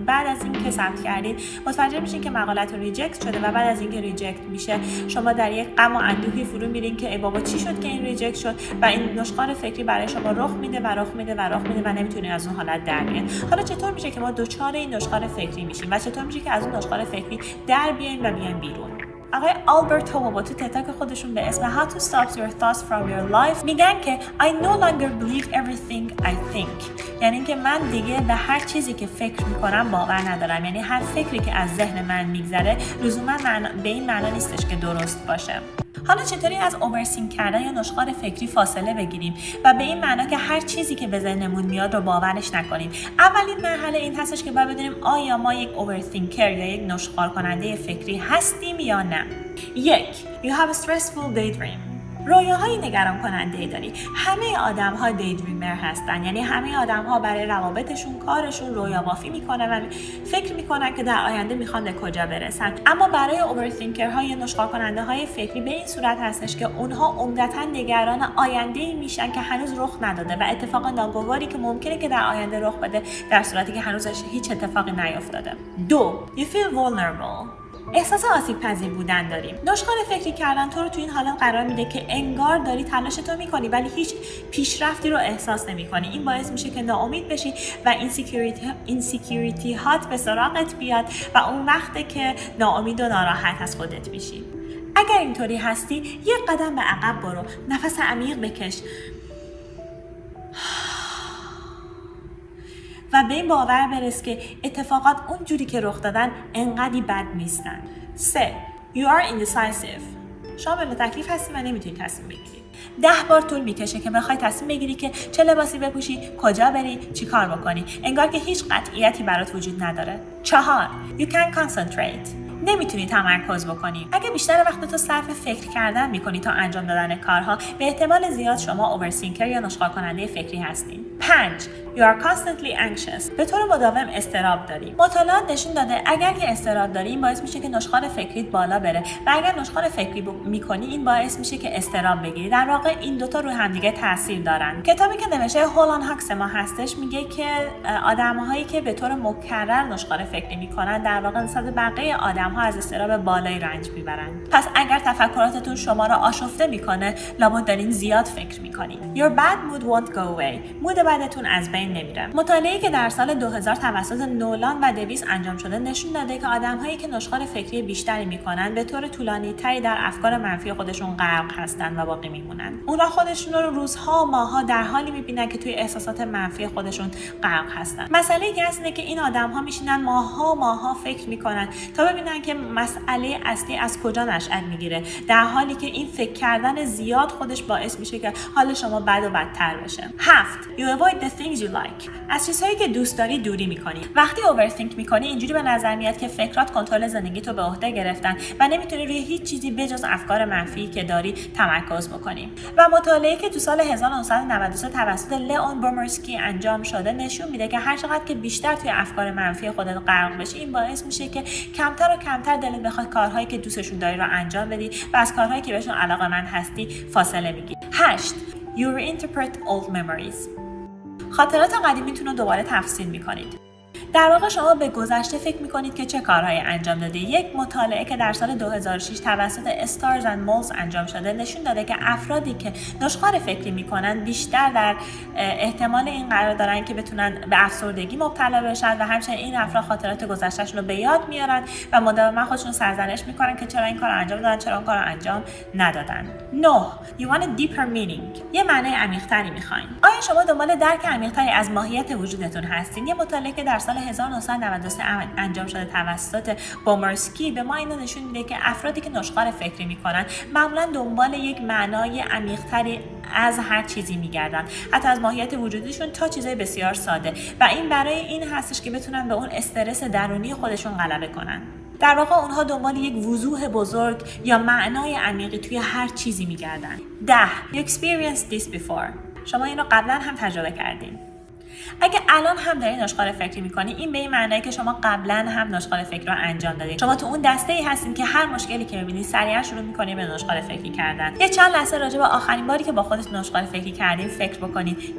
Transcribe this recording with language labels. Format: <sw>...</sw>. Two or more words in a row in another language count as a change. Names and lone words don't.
<fa>بعد از اینکه ثبت کردید متوجه میشین که مقالتون ریجکت شده و بعد از اینکه ریجکت میشه شما در یک غم و اندوهی فرو میرین که ای بابا چی شد که این ریجکت شد و این نشخوار فکری برای شما رخ میده و نمیتونید از اون حالت در بیاین. حالا چطور میشه که ما دوچار این نشخوار فکری میشیم و چطور میشه که از اون نشخوار فکری در بیاین و بیاین بیرون؟ آقای آلبرت هومو تو تتاک خودشون به اسم How to Stop Your Thoughts From Your Life میگن که</fa> <en>I no longer believe everything I think.</en> <fa>یعنی اینکه من دیگه به هر چیزی که فکر میکنم باور ندارم. یعنی هر فکری که از ذهن من میگذره لزوما به این معنا نیستش که درست باشه. حالا چطوری از اوورسینک کردن یا نشخوار فکری فاصله بگیریم و به این معنا که هر چیزی که به ذهنمون میاد رو باورش نکنیم؟ اولین مرحله این هستش که باید بدونیم آیا ما یک اوورثینکر یا یک نشخوار کننده فکری هستیم یا نه. 1.</fa> <en>You have a stressful daydream.</en> <fa>رویاهای نگران کننده داری. همه آدم‌ها دیدریمر هستن. یعنی همه آدم‌ها برای روابطشون، کارشون رویا بافی میکنن و فکر میکنن که در آینده میخوان به کجا برسن. اما برای اوورثینکرها یا نشخوار کننده های فکری به این صورت هستش که اونها عمدتاً نگران آینده‌ای میشن که هنوز رخ نداده و اتفاق ناگواری که ممکنه که در آینده رخ بده در صورتی که هنوز هیچ اتفاقی نیفتاده. 2.</fa> <en>You feel vulnerable.</en> <fa>احساس آسیب پذیر بودن داریم. نشخوار فکری کردن تو رو تو این حالت قرار میده که انگار داری تلاشتو میکنی ولی هیچ پیشرفتی رو احساس نمیکنی. این باعث میشه که ناامید بشی و اینسیکیوریتی هات به سراغت بیاد و اون وقته که ناامید و ناراحت از خودت میشی. اگر اینطوری هستی یک قدم به عقب برو، نفس عمیق بکش و به این باور برس که اتفاقات اونجوری که رخ دادن انقدی بد نیستن. 3.</fa> <en>You are indecisive.</en> <fa>شما بلا تکلیف هستی و نمیتونی تصمیم بگیری. 10 بار طول میکشه که بخوای تصمیم بگیری که چه لباسی بپوشی، کجا بری، چی کار بکنی. انگار که هیچ قطعیتی برات وجود نداره. 4.</fa> <en>You can't concentrate.</en> <fa>نمیتونی تمرکز بکنی. اگه بیشتر وقت تو صرف فکر کردن میکنی تا انجام دادن کارها، به احتمال زیاد شما اوورثینکر یا نشخوار کننده فکری هستین. 5.</fa> <en>You are constantly anxious.</en> <fa>به طور مداوم اضطراب داری. مطالعات نشون داده اگر که اضطراب داری این باعث میشه که نشخوار فکریت بالا بره و اگر نشخوار فکری میکنی این باعث میشه که اضطراب بگیری. در واقع این دوتا رو همدیگه تاثیر دارن. کتابی که نوشته هولان هاکسما هستش میگه که آدم‌هایی که به طور مکرر نشخوار فکری میکنن در واقع نسبت بقیه آدم‌ها از اضطراب بالایی رنج میبرن. پس اگر تفکراتتون شما را آشفته میکنه لابد دارین زیاد فکر میکنید.</fa> <en>Your bad mood won't go away.</en> <fa>مود بدتون از بین نمیره. مطالعه‌ای که در سال 2000 توسط نولان و دویس انجام شده نشون داده که آدم‌هایی که نشخوار فکری بیشتری میکنن به طور طولانی‌تری در افکار منفی خودشون غرق هستن و باقی میمونن. اونا خودشون رو روزها و ماه‌ها در حالی میبینن که توی احساسات منفی خودشون غرق هستن. مسئله اینه که این آدم‌ها میشینن ماها فکر میکنن تا ببینن که مسئله اصلی از کجا نشأت میگیره، در حالی که این فکر کردن زیاد خودش باعث میشه که حال شما بد و بدتر بشه. 7.</fa> <en>You avoid the things you like.</en> <fa>از چیزهایی که دوست داری دوری میکنی. وقتی اوورثینک میکنی اینجوری به نظر میاد که فکرات کنترل زندگی تو به عهده گرفتن و نمیتونی روی هیچ چیزی بجز افکار منفی که داری تمرکز بکنی. و مطالعه‌ای که تو سال 1993 توسط لئون بومرسکی انجام شده نشون میده که هر چقدر که بیشتر توی افکار منفی خودت غرق بشی این باعث میشه که کمتر و کمتر دلت بخواد کارهایی که دوستشون داری رو انجام بدی و از کارهایی که بهشون علاقه‌مند هستی فاصله میگیری. 8.</fa> <en>You reinterpret old memories.</en> <fa>خاطرات قدیمیتون رو دوباره تفسیر میکنید. در واقع شما به گذشته فکر میکنید که چه کارهایی انجام دادی. یک مطالعه که در سال 2006 توسط استارز اند مولز انجام شده نشون داده که افرادی که نشخوار فکری میکنن بیشتر در احتمال این قرار دارن که بتونن به افسردگی مبتلا بشن و همچنین این افراد خاطرات گذشتهشون رو به یاد میارن و مداوما خودشون سرزنش میکنن که چرا این کارو انجام دادن، چرا اون کارو انجام ندادن. 9.</fa> <en>You want a deeper meaning.</en> <fa>یه معنی عمیق‌تری میخواین. آیا شما دنبال درک عمیق‌تری از ماهیت وجودتون هستین؟ یه مطالعه که در سال سال 1993 انجام شده توسط بومرسکی به ما اینو نشون میده که افرادی که نشخوار فکری میکنن معمولا دنبال یک معنای عمیق‌تری از هر چیزی میگردن، حتی از ماهیت وجودشون تا چیزای بسیار ساده، و این برای این هستش که بتونن به اون استرس درونی خودشون غلبه کنن. در واقع اونها دنبال یک وضوح بزرگ یا معنای عمیقی توی هر چیزی میگردن. 10.</fa> <en>You experienced this before.</en> <fa>شما اینو قبلا هم تجربه کردین. اگه الان هم داری نشخوار فکری میکنی، این به این معنیه که شما قبلا هم نشخوار فکری رو انجام دادید. شما تو اون دسته‌ای هستین که هر مشکلی که می‌بینید سریعا شروع می‌کنید به نشخوار فکری کردن. یه چند لحظه راجع به آخرین باری که با خودت نشخوار فکری کردین فکر بکنید.</fa>